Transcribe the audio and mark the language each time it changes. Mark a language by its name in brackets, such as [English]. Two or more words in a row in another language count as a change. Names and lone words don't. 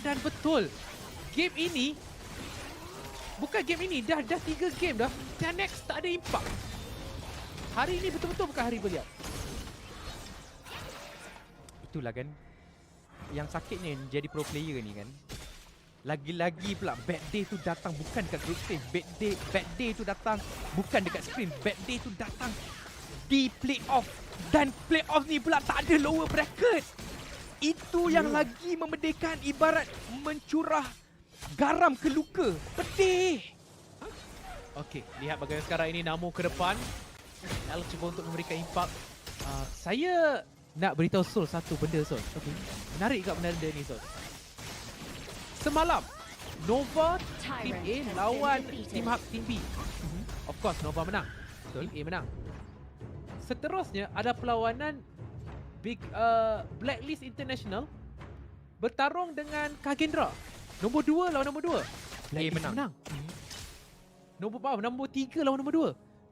[Malay] Dan betul, game ini, bukan game ini, dah 3 game dah T-Rex tak ada impact. Hari ini betul-betul bukan hari beliau. Itulah kan yang sakitnya jadi [English] pro player [Malay] ni kan. Lagi-lagi pula [English] bad day [Malay] tu datang bukan dekat [English] group stage. Bad day [Malay] tu datang bukan dekat screen. [English] Bad day [Malay] tu datang di playoff. Dan playoff ni pula tak ada [English] lower bracket. [Malay] Itu yang lagi memedihkan, ibarat mencurah garam ke luka. Pedih. Okey, lihat bagaimana sekarang ini Namo ke depan. L cuba untuk memberikan impact. Saya nak beritahu Sol satu benda, Sol. Okay. Menarik kat benda ni, Sol. Semalam Nova Team A lawan Team HYVE Team B. [English] Of course [Malay] Nova menang. Team A menang. Seterusnya ada perlawanan Blacklist International bertarung dengan Kagendra. Nombor 2 lawan nombor 2. A menang. Nombor 3 lawan nombor 2.